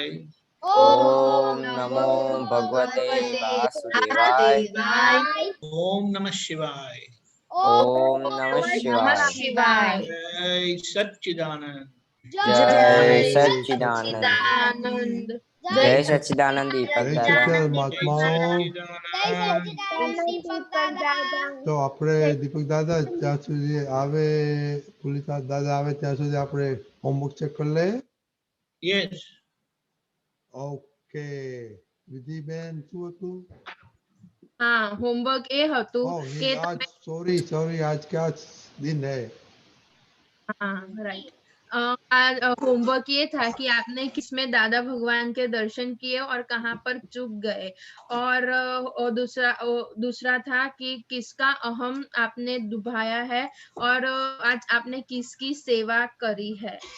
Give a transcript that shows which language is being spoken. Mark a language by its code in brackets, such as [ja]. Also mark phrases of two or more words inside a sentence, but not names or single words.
[sa] ओम नमो भगवते वासुदेवाय। ओम नमः शिवाय। ओम नमः शिवाय। [hi] जय सच्चिदानंद। जय सच्चिदानंद। जय सच्चिदानंद दीपक जय दादा। सच्चिदानंद जय महात्माओं। सच्चिदानंद। [gu] તો આપણે દીપક દાદા ત્યાં સુધી આવે, પુલિતા દાદા આવે ત્યાં સુધી આપણે [en] homework check [gu] કરી લઈએ. [en] यस। [gu] ઓકે વિધિબેન શું હતું? હાં હોમવર્ક એ હતુ ઓહ के [hi] आज सॉरी आज क्या दिन है? हाँ राइट। आज होमवर्क ये था कि आपने किसमें दादा भगवान के दर्शन किए और कहाँ पर चूक गए, और दूसरा था कि किसका अहम आपने दुभाया है, और आज आपने किसकी सेवा करी है।